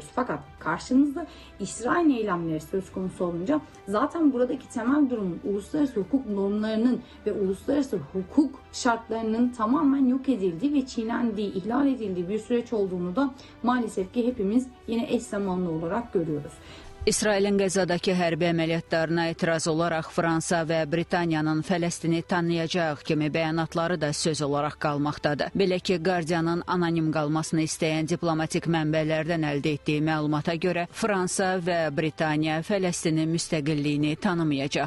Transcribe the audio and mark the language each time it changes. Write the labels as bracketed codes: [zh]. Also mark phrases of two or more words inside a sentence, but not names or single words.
[tr] Fakat karşımızda İsrail eylemleri söz konusu olunca zaten buradaki temel durumun uluslararası hukuk normlarının ve uluslararası hukuk şartlarının tamamen yok edildiği ve çiğnendiği, ihlal edildiği bir süreç olduğunu da maalesef ki hepimiz yine eş zamanlı olarak görüyoruz. [az] İsrailin Qəzzadakı hərbi əməliyyatlarına etiraz olaraq Fransa və Britaniyanın Fələstini tanıyacaq kimi bəyanatları da söz olaraq qalmaqdadır. Belə ki, Guardianın anonim qalmasını istəyən diplomatik mənbələrdən əldə etdiyi məlumata görə Fransa və Britaniya Fələstinin müstəqilliyini tanımayacaq.